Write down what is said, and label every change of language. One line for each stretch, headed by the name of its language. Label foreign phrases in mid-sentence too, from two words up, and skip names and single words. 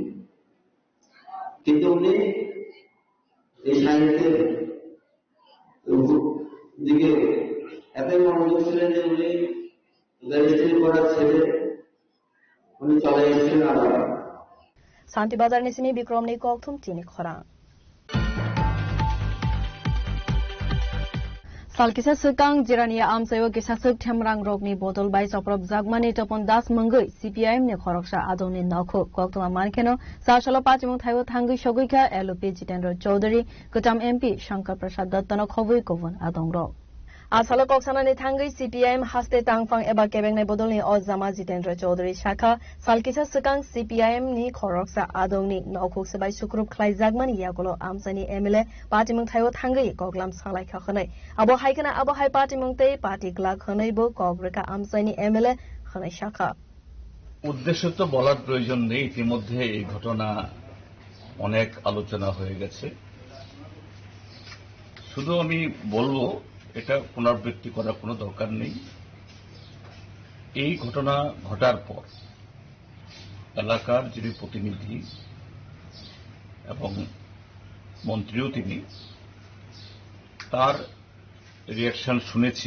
Bangla: কিন্তু উনি এই সাহিত্যের দিকে এতই মনোযোগ ছিলেন যে উনি রেজিস্ট্রি করার ছেড়ে উনি চলে এসেছিলেন আবার।
Kok Borok: শান্তিবাজার নিসিমি বিক্রমনি ককথুম চিনি খরা Salkisa Sukang Jirania Amsayo Kisasuk Temrang Rogni Botol by Soprop Zagmani Topon Das Mungui CPIM ne Khoroksha Adoni Noko Koktuma Mankeno Sashalo Pachimung Thayo Thangi Shoguika LOP Jitendra Chaudhary Kutam MP Shankar Prasad Dattano Khobui Kovon Adongro Asalo Koksana ni Thangi CPIM Haste Tangfang Eba Kebeng ne Bodolni Ozama Jitendra Chaudhary Shaka Salkisa Sukang CPIM ni Khoroksha Adoni Noko Sabai Sukrup Klai Zagmani Yagulo Amsani MLA Pachimung Thayo Thangi Koklam Salai Khakhanai Abo Haikana Abo Hai Pachimung Te Party Glak Khanai Bo Kogreka Amsani MLA Khanai Shaka
Bangla: উদ্দেশ্য তো বলার প্রয়োজন নেই, ইতিমধ্যে এই ঘটনা অনেক আলোচনা হয়ে গেছে। শুধু আমি বলবো এটা পুনরাবৃত্তি করার কোনো দরকার নেই। এই ঘটনা ঘটার পর এলাকার যিনি প্রতিনিধি এবং মন্ত্রীও তিনি, তার রিয়াকশন শুনেছি।